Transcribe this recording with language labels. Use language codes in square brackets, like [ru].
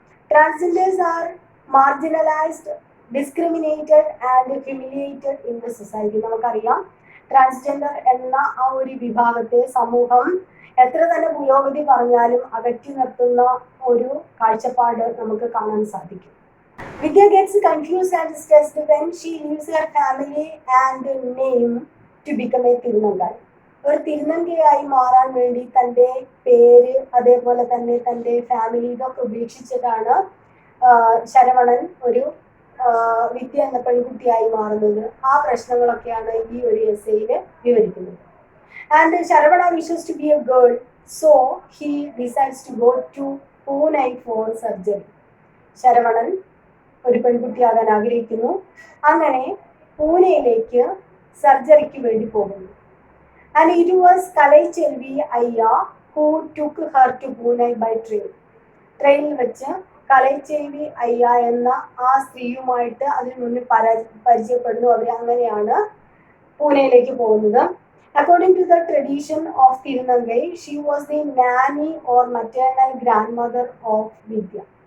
[en] Transgenders are marginalised, discriminated and humiliated in the society. [ml] നമുക്കറിയാം, transgender എന്ന ആ ഒരു വിഭാഗത്തെ സമൂഹം എത്ര തന്നെ പുരോഗതി പറഞ്ഞാലും അകറ്റി നിർത്തുന്ന ഒരു കാഴ്ചപ്പാട് നമുക്ക് കാണാൻ സാധിക്കും. [en] Vidya gets confused and stressed when she leaves her family and name to become a thirunangai. [ml] ഒരു തിരുനങ്കയായി മാറാൻ വേണ്ടി തൻ്റെ പേര്, അതേപോലെ തന്നെ തൻ്റെ ഫാമിലി, ഇതൊക്കെ ഉപേക്ഷിച്ചിട്ടാണ് ശരവണൻ ഒരു വിദ്യ എന്ന പെൺകുട്ടിയായി മാറുന്നത്. ആ പ്രശ്നങ്ങളൊക്കെയാണ് ഈ ഒരു എസ്സേയിൽ വിവരിക്കുന്നത്. [en] And Sharavana wishes to be a girl, so he decides to go to Pune for surgery. [ml] Saravanan ഒരു പെൺകുട്ടിയാകാൻ ആഗ്രഹിക്കുന്നു. അങ്ങനെ പൂനെയിലേക്ക് സർജറിക്ക് വേണ്ടി പോകുന്നു. [en] And it was Kalaiselvi Ayya who took her to Pune by train. [ml] ട്രെയിനിൽ വെച്ച് കലൈചെൽവി അയ്യ എന്ന ആ സ്ത്രീയുമായിട്ട് അതിനു മുന്നിൽ പരിചയപ്പെടുന്നു. അവർ അങ്ങനെയാണ് പൂനെയിലേക്ക് പോകുന്നത്. [en] According to the tradition of Tirunangai, she was the nanny or maternal grandmother of Vidya.